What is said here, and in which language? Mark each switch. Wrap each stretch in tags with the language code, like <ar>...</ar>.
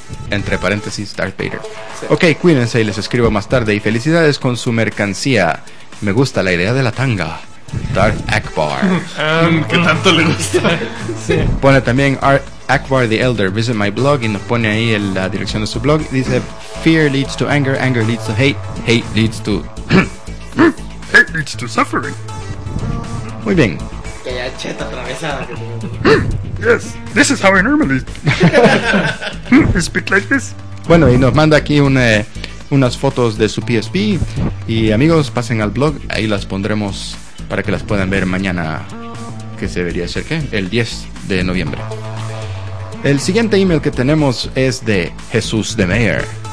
<es>Entre paréntesis, Darth Vader. Ok, cuídense y les escribo más tarde. Y felicidades con su mercancía. Me gusta la idea de la tanga. Darth Akbar. Que tanto le gusta. Sí. Pone también Art Akbar the Elder,</es> <en>visit my blog,</en> <es>y nos pone ahí la dirección de su blog.</es> <en>Dice: fear leads to anger, anger leads to hate, hate leads to hate leads to suffering.</en> <es>Muy bien. Que ya cheta atravesada.</es> <en>Yes, this is how I normally speak like this.</en> <es>Bueno, y nos manda aquí unas fotos de su PSP. Y amigos, pasen al blog, ahí las pondremos para que las puedan ver mañana, que se debería ser, ¿qué? El 10 de noviembre. El siguiente email que tenemos es de Jesús de Meyer.</es>